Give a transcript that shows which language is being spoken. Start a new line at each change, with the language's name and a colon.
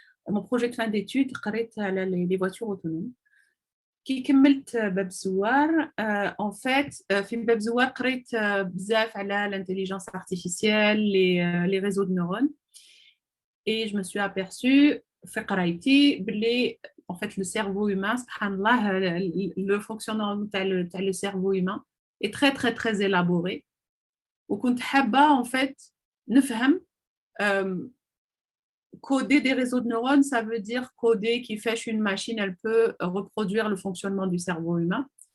French: Mon projet de fin d'études,
Arabic: قريت على
French: les voitures autonomes.
Arabic: كي كملت باب الزوار
French: en fait
Arabic: في باب الزوار قريت بزاف على
French: l'intelligence artificielle, les réseaux de neurones. Et je me suis aperçue
Arabic: في قرايتي بلي
French: en fait le cerveau humain, subhanallah, le fonctionnement de le cerveau humain est très très très élaboré.
Arabic: وكنت حابة
French: en fait
Arabic: نفهم
French: coder des réseaux de neurones, ça veut dire coder qui fait qu'une machine elle peut reproduire le fonctionnement du cerveau humain.